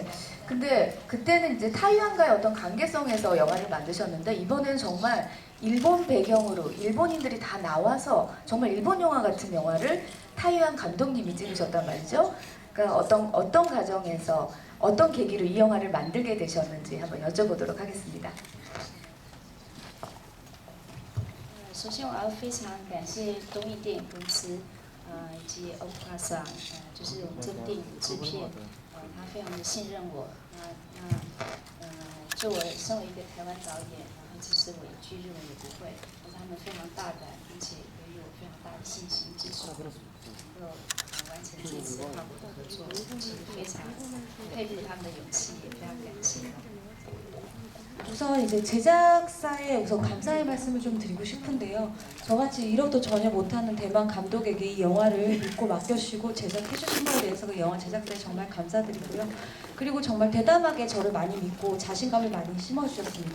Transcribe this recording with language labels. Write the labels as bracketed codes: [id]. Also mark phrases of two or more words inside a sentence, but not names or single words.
[ko] 근데 그때는 이제 타이완과의 어떤 관계성에서 영화를 만드셨는데 이번에는 정말 일본 배경으로 일본인들이 다 나와서 정말 일본 영화 같은 영화를 타이완 감독님이 찍으셨단 말이죠. 그러니까 어떤 과정에서 어떤 계기로 이 영화를 만들게 되셨는지 한번 여쭤보도록 하겠습니다. [zh] 首先，我要非常感谢东映电影公司，以及欧巴桑，就是我们这部电影的制片，他非常的信任我。就我身为一个台湾导演，然后其实我一句日文也不会，但是他们非常大胆，并且给予我非常大的信心支持，能够完成这次跨国的合作，其实非常佩服他们的勇气，也非常感谢。 [ko] 우선 이제 제작사에 우선 감사의 말씀을 좀 드리고 싶은데요. 저같이 일어도 전혀 못하는 대만 감독에게 이 영화를 믿고 맡겨주시고 제작해주신 것에 대해서 그 영화 제작사에 정말 감사드리고요. 그리고 정말 대담하게 저를 많이 믿고 자신감을 많이 심어주셨습니다.